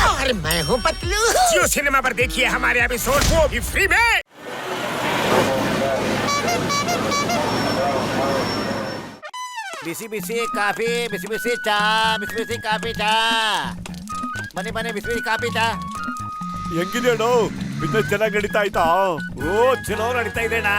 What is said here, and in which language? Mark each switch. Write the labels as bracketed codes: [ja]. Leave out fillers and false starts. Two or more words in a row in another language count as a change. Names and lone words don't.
[hi] अरे मैं हूँ पतलू। जियो सिनेमा पर देखिए हमारे एपिसोड, वो भी फ्री में। [kn] ಬಿಸಿ ಬಿಸಿ ಕಾಫಿ, ಬಿಸಿ ಬಿಸಿ ಚಾ, ಬಿಸಿ ಬಿಸಿ ಕಾಫಿ ಚಾ. ಬನ್ನಿ ಬನ್ನಿ, ಬಿಸಿ ಬಿಸಿ ಕಾಫಿ ಚಾ. ಹೆಂಗಿದೆ ಬಿಸ್ನೆಸ್ ಚೆನ್ನಾಗಿ ನಡೀತಾ ಆಯ್ತಾ? ಓ ಚಲೋ ನಡೀತಾ ಇದೆ ಅಣ್ಣ.